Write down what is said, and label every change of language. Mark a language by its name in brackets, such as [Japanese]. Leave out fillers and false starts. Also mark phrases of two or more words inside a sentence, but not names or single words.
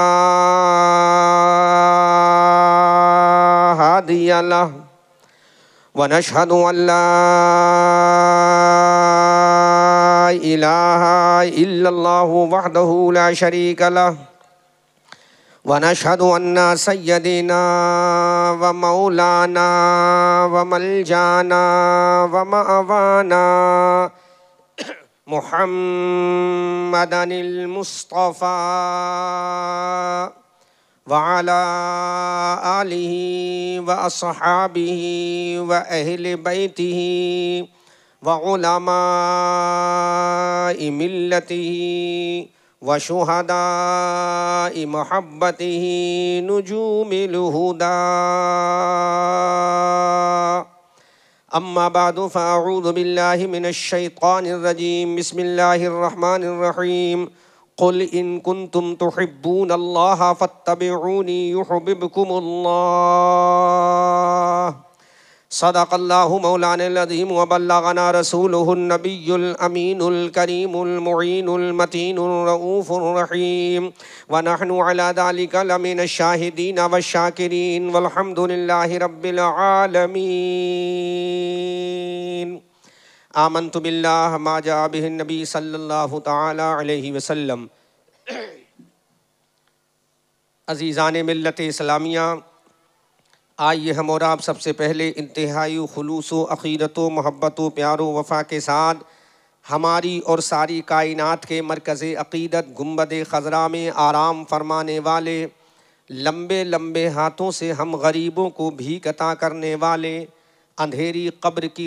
[Arabic] هادي له ونشهد أن لا إله إلا الله وحده لا شريك له ونشهد أن سيدنا ومولانا وملجأنا ومأوانا محمد المصطفى وعلى آله وأصحابه وأهل بيته وعلماء ملته وشهداء محبته نجوم الهدى. أما بعد فأعوذ بالله من الشيطان الرجيم. بسم الله الرحمن الرحيم. قل إن كنتم تحبون الله فاتبعوني يحببكم الله. صدق الله مولانا العظيم وبلغنا رسوله النبي الأمين الكريم المعين المتين الرؤوف الرحيم ونحن على ذلك لمن الشاهدين والشاكرين والحمد لله رب العالمين. آمنت بالله ما جاء به النبي صلى الله تعالى عليه وسلم. [Urdu] عزیزان ملت اسلامیہ، آئیے ہم اور آپ سب سے پہلے انتہائی خلوص و عقیدت و محبت و پیار و وفا کے ساتھ ہماری اور ساری کائنات کے مرکز عقیدت گنبد خضریٰ میں آرام فرمانے والے، لمبے لمبے ہاتھوں سے ہم غریبوں کو بھیک عطا کرنے والے، اندھیری قبر کی